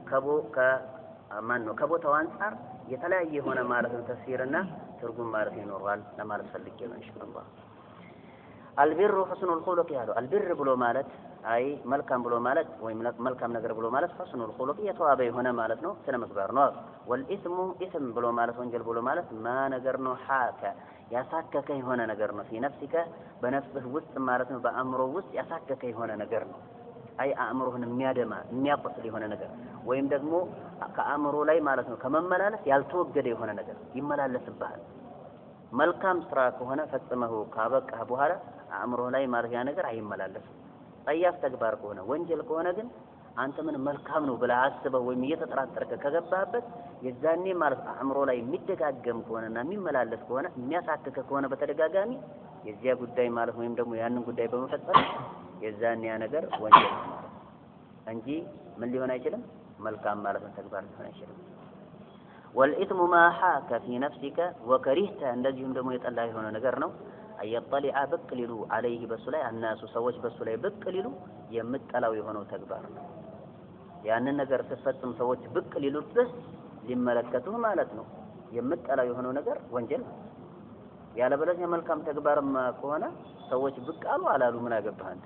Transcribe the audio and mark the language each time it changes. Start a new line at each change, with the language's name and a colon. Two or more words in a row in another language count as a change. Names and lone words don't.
Amharic: ከቦታው አንፃር የተለያየ የሆነ ማለት ነው ተፍሲርና ትርጉም ማለት ይኖራል ለማለት ፈልጌ ነው ኢንሻአላህ
Arabic: البر حسن الخلق
Amharic: ያለው አልቢር ብሎ ማለት አይ መልካም ብሎ ማለት ወይ መልካም ነገር ብሎ ማለት
Arabic: حسن الخلق
Amharic: የተዋበ የሆነ ማለት ነው ስነ ምግባር ነው
Arabic: والإثم إثم
Amharic: ብሎ ማለት ወንጀል ብሎ ማለት ማ ነገር ነው ሐከ ያሳከከ የሆነ ነገር ነው
Arabic: في نفسك
Amharic: በነፍስህ ውስጥ ማለት ነው በአእምሮ ውስጥ ያሳከከ የሆነ ነገር ነው አይ አእምሮህን የሚያቆስል የሆነ ነገር ወይም ደግሞ ከአእምሮ ላይ ማለት ነው ከመመላለስ ያልተወገደ የሆነ ነገር ይመላለስብሃል። መልካም ስራ ከሆነ ፈጽመው ካበቃህ በኋላ አእምሮ ላይ ማለት ያ ነገር አይመላለስም። ጠያፍ ተግባር ከሆነ ወንጀል ከሆነ ግን አንተ ምን መልካም ነው ብለህ አስበህ ወይም እየተጠራጠርክ ከገባህበት የዛኔ ማለት አእምሮ ላይ የሚደጋገም ከሆነና የሚመላለስ ከሆነ የሚያሳክክ ከሆነ በተደጋጋሚ የዚያ ጉዳይ ማለት ወይም ደግሞ ያንን ጉዳይ በመፈጸም የዛኔ ያ ነገር ወንጀል ማለት እንጂ ምን ሊሆን አይችልም መልካም ማለት ነው ተግባር ሊሆን አይችልም።
Arabic: والإثم ما حاك في نفسك وكرهت
Amharic: እንደዚሁም ደግሞ የጠላ የሆነ ነገር ነው አየጠሊዓ ብቅ ሊሉ عليه በሱ ላይ الناس ሰዎች በሱ ላይ ብቅ ሊሉ የምጠላው የሆነው ተግባር ነው። ያንን ነገር ስትፈጽም ሰዎች ብቅ ሊሉብህ ሊመለከቱህ ማለት ነው የምጠላው የሆነው ነገር ወንጀል ነው። ያለበለዚያ መልካም ተግባርማ ከሆነ ሰዎች ብቅ አሉ አላሉ ምን አገባህ አንተ?